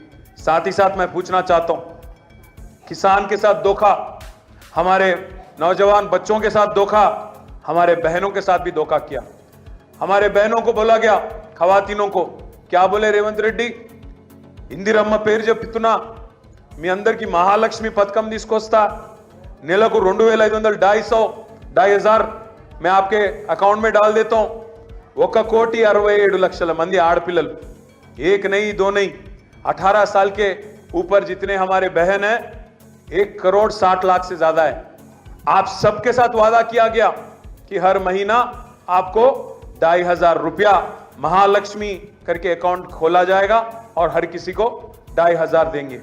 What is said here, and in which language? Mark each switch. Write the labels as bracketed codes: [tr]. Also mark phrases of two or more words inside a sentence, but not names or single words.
[hi] साथ ही साथ मैं पूछना चाहता हूं, किसान के साथ धोखा, हमारे नौजवान बच्चों के साथ धोखा, हमारे बहनों के साथ भी धोखा किया। हमारे बहनों को बोला गया, खवातीनों को क्या बोले रेवंत रेड्डी, इंदिरम्मा [te] పేరు చెప్తున్నా, మీ అందరికి మహాలక్ష్మి పథకం తీసుకొస్తా, నెలకు 2500 [hi] 2,500 मैं आपके अकाउंट में डाल देता हूं। [te] 1,67,00,000 మంది ఆడపిల్లలు, [hi] एक नहीं 2 नहीं, 18 साल के ऊपर जितने हमारे बहन हैं 1,60,00,000 से ज्यादा है। आप सबके साथ वादा किया गया कि हर महीना आपको 2,500 रुपया महालक्ष्मी करके अकाउंट खोला जाएगा और हर किसी को 2,500 देंगे।